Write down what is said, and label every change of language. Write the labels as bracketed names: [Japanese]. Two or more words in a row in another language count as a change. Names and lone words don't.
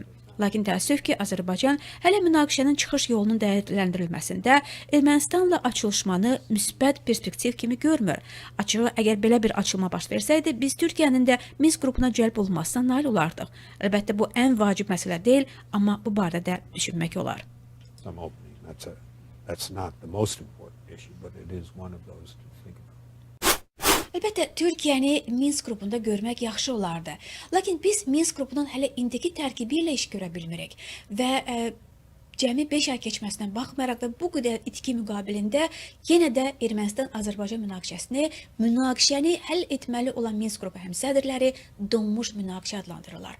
[Azerbaijani] Lakin təəssüf ki, Azərbaycan hələ münaqişənin çıxış yolunun dəyərləndirilməsində Ermənistanla açılışmanı müsbət perspektiv kimi görmür. Açığı, əgər belə bir açılma baş versəydi, biz Türkiyənin də Minsk qrupuna cəlb olunmasına nail olardıq. Əlbəttə, bu ən vacib məsələ deyil, amma bu barədə düşünmək olar. [English] Some opening. That's not the most important issue, but it is one of those to think about. [Azerbaijani] Əlbəttə, Türkiyəni Minsk qrupunda görmək yaxşı olardı. Lakin biz Minsk qrupunun hələ indiki tərkibi ilə iş görə bilmirik və cəmi 5 ay keçməsindən baxmayaraq və bu qədər itki müqabilində yenə də Ermənistan-Azərbaycan münaqişəni həll etməli olan Minsk qrupu həmsədrləri donmuş münaqişə adlandırırlar.